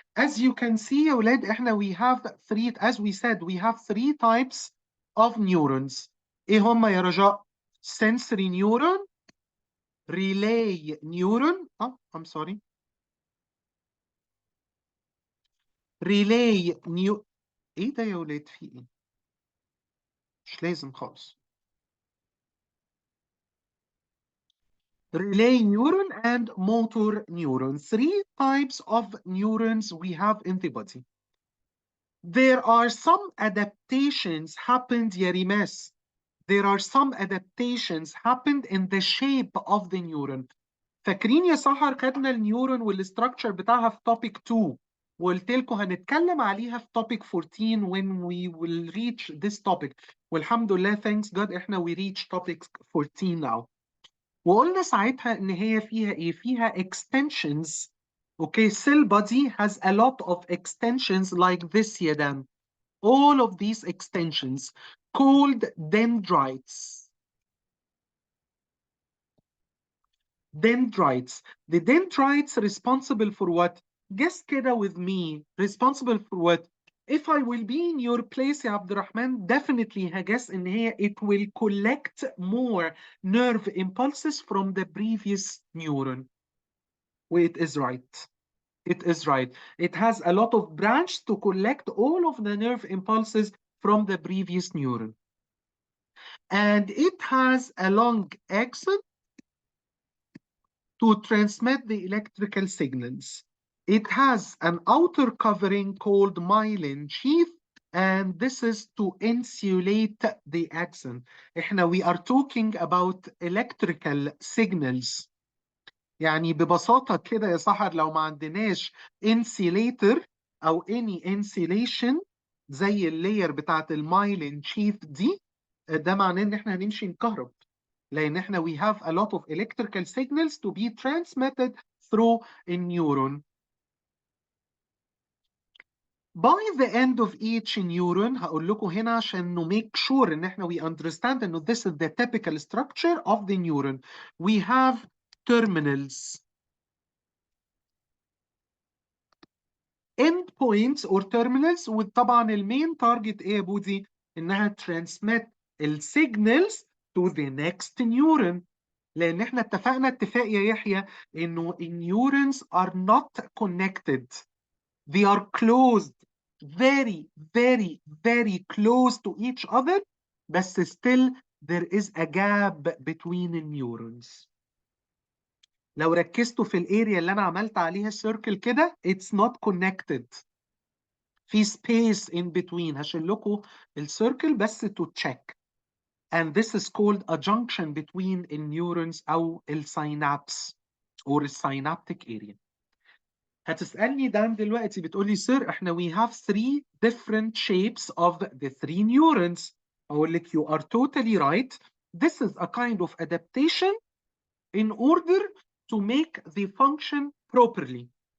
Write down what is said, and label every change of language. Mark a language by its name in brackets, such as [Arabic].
[English] As you can see, يا ولاد, we have three, as we said, we have 3 types of neurons. [Arabic] إيه هم يا رجاء? [English] Sensory neuron, relay neuron, I'm sorry. [Arabic] relay نيو ايه ده يا ولاد في ايه؟ مش لازم خالص. [English] Relay neuron and motor neuron. 3 types of neurons we have in the body. There are some adaptations happened يا ريماس. There are some adaptations happened in the shape of the neuron. [Arabic] فاكرين يا سحر خدنا النيورون والستراكشر بتاعها في topic 2 وقلت لكم هنتكلم عليها في topic 14 [English] when we will reach this topic. [Arabic] والحمد لله [English] thanks God [Arabic] احنا [English] we reach topic 14 now. [Arabic] وقلنا ساعتها ان هي فيها ايه؟ فيها extensions. [English] Okay, cell body has a lot of extensions like this يا دان. All of these extensions called dendrites. Dendrites. The dendrites responsible for what? Guess كده with me. Responsible for what? If I will be in your place يا عبد الرحمن, definitely [Arabic] هجس إن هي [English] it will collect more nerve impulses from the previous neuron. It is right. It is right. It has a lot of branch to collect all of the nerve impulses from the previous neuron. And it has a long axon to transmit the electrical signals. It has an outer covering called myelin sheath, and this is to insulate the axon. we are talking about electrical signals. [Arabic] يعني ببساطة كده يا سحر، لو ما عندناش insulator أو any insulation زي اللاير بتاعت المايلين شيث دي، ده معناه إن إحنا هنمشي نكهرب، لأن [English] we have a lot of electrical signals to be transmitted through a neuron. By the end of each neuron [Arabic] هقول لكم هنا عشان [English] to make sure إن we understand إنه this is the typical structure of the neuron. We have terminals. end points or terminals، [Arabic] وطبعا المين تارجت ايه يا بودي؟ انها transmit السيجنالز to the next neuron. لان احنا اتفقنا اتفاق يا يحيى انه [English] neurons are not connected. They are closed, very very very close to each other, بس still there is a gap between the neurons. [Arabic] لو ركزتوا في الاريا اللي انا عملت عليها circle كده [English] it's not connected. [Arabic] في space in between. هشيل لكم الcircle بس [English] to check. And this is called a junction between neurons أو synapse or synaptic area. [Arabic] هتسألني دان دلوقتي بتقولي [English] sir we have 3 different shapes of the 3 neurons. [Arabic] أقول لك [English] you are totally right. This is a kind of adaptation in order to make the function properly.